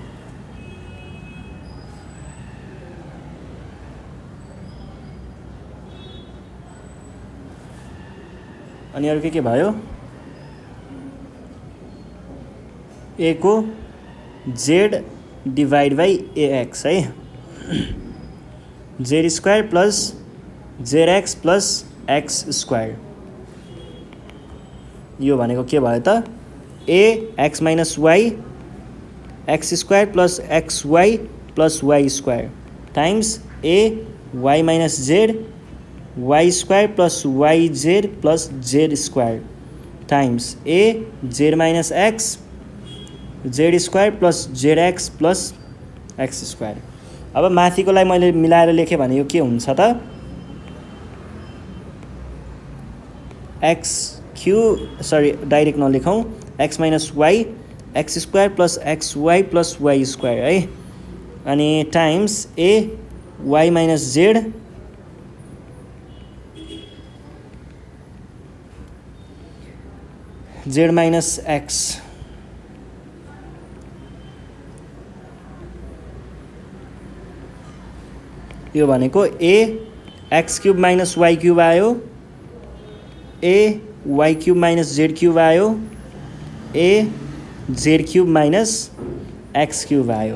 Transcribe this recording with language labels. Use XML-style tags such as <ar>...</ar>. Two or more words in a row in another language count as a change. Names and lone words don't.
<ne>अनि अरु के भयो, ए को</ne> <en>z divide by ax</en> <ne>है,</ne> <en>z square plus z x plus x square.</en> <ne>यो भनेको के भयो त,</ne> <en>a x minus y x square plus x y plus y square times a y minus z y square plus y z plus z square times a z minus x z square plus z x plus x square.</en> <ne>अब माथिकोलाई मैले मिलाएर लेखेँ भने यो के हुन्छ त, डाइरेक्ट नलेखौँ,</ne> <en>x minus y x square plus x y plus y square है, अनि times a y minus z z minus x,</en> <ne>यो भनेको</ne> <en>a x cube minus y cube</en> <ne>आयो,</ne> <en>a y cube minus z cube</en> <ne>आयो,</ne> <en>a z cube minus x cube</en> <ne>आयो।</ne>